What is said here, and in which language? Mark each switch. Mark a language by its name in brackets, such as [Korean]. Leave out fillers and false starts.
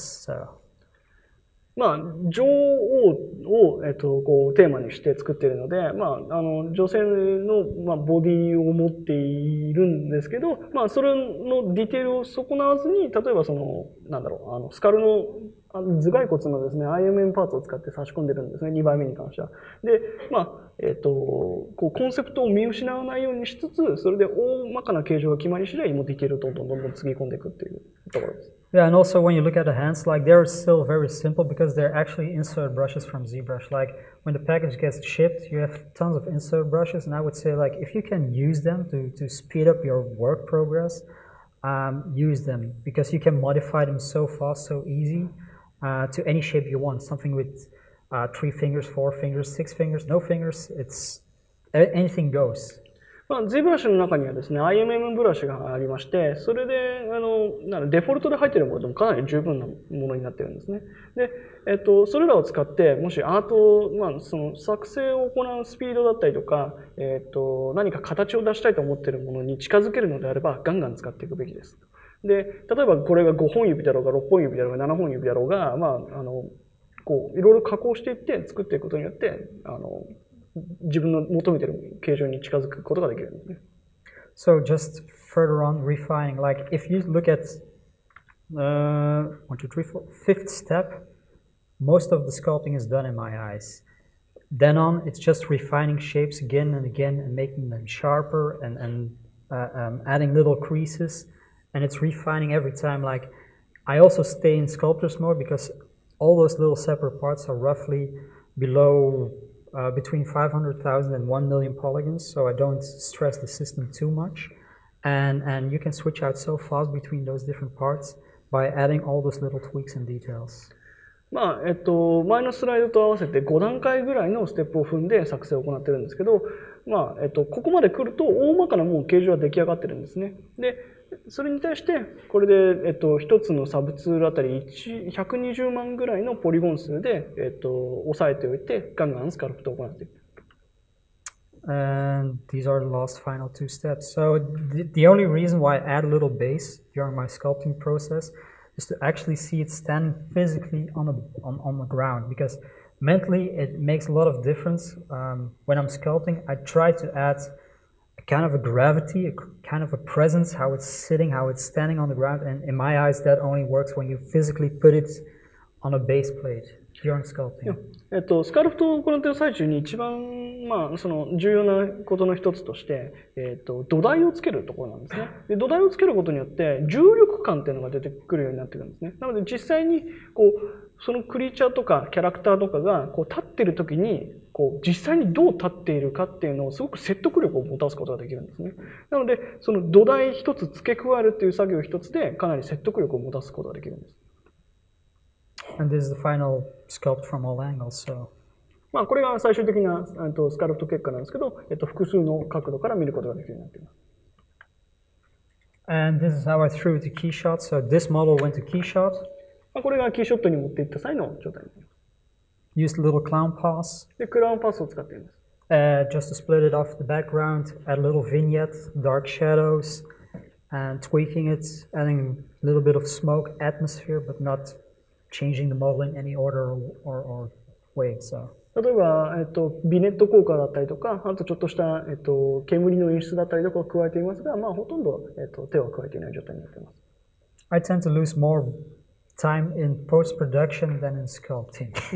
[English] So. [Japanese] まあ女王をこうテーマにして作っているので、まあ女性のボディを持っているんですけど、まあそれのディテールを損なわずに、例えばそのなんだろうスカルの頭蓋骨のですね IMM パーツを使って差し込んでるんですね、2倍目に関しては。で、まあこうコンセプトを見失わないようにしつつ、それで大まかな形状が決まり次第、もうディテールをどんどんつぎ込んでいくっていうところです。 [English] Yeah, and also when you look at the hands, like they're still very simple because they're actually insert brushes from ZBrush. Like when the package gets shipped, you have tons of insert brushes, and I would say like if you can use them to speed up your work progress, use them because you can modify them so fast, so easy to any shape you want. Something with 3 fingers, 4 fingers, 6 fingers, no fingers. It's anything goes. [Japanese] まあ、ZBrush の中にはですね、IMM ブラシがありまして、それで、デフォルトで入っているものでもかなり十分なものになっているんですね。で、それらを使って、もしアート、まあ、その作成を行うスピードだったりとか、何か形を出したいと思っているものに近づけるのであれば、ガンガン使っていくべきです。で、例えばこれが5本指だろうが、6本指だろうが、7本指だろうが、まあ、こう、いろいろ加工していって作っていくことによって、自分の求めている形状に近づくことができるんですね。 [English] So just further on refining, like if you look at 1, 2, 3, 4, 5th step, most of the sculpting is done in my eyes. Then on, it's just refining shapes again and again and making them sharper and adding little creases, and it's refining every time. Like I also stay in sculptor's mode because all those little separate parts are roughly below between 500,000 and 1 million polygons, so I don't stress the system too much. And you can switch out so fast between those different parts by adding all those little tweaks and details. [Japanese] まあ、前のスライドと合わせて5段階ぐらいのステップを踏んで作成を行っているんですけど、まあ、ここまで来ると大まかなもう形状は出来上がってるんですね。で、それに対して、これで、一つのサブツールあたり120万ぐらいのポリゴン数で、押さえておいて、ガンガンスカルプトを行っていく。 [English] And these are the last final 2 steps. So the only reason why I add a little base during my sculpting process is to actually see it standing physically on the ground, because mentally it makes a lot of difference. When I'm sculpting, I try to add a kind of a gravity, a kind of a presence, how it's sitting, how it's standing on the ground, and in my eyes that only works when you physically put it on a base plate. during sculpting? [Japanese] スカルプトを行っている最中に一番、その重要なことの一つとして、土台をつけるところなんですね。で、土台をつけることによって重力感っていうのが出てくるようになってくるんですね。なので実際にそのクリーチャーとかキャラクターとかが立っている時に実際にどう立っているかっていうのをすごく説得力を持たすことができるんですね。なのでその土台一つ付け加えるっていう作業一つでかなり説得力を持たすことができるんです。 [English] And this is the final sculpt from all angles, so. [Japanese] これが最終的なスカルプト結果なんですけど、複数の角度から見ることができるようになっています。 [English] And this is how I threw the key shot. So this model went to key shot. [Japanese] これがキーショットに持っていった際の状態になります。 [English] Used a little clown pass. [Japanese] で、クラウンパスを使っています。 [English] Just to split it off the background, add a little vignette, dark shadows, and tweaking it, adding a little bit of smoke atmosphere, but not changing the model in any order or way. So. [Japanese] 例えば、ビネット効果だったりとか、あとちょっとした、煙の演出だったりとかを加えていますが、ほとんど、手は加えていない状態になっています。 [English] I tend to lose more time in post-production than in sculpting.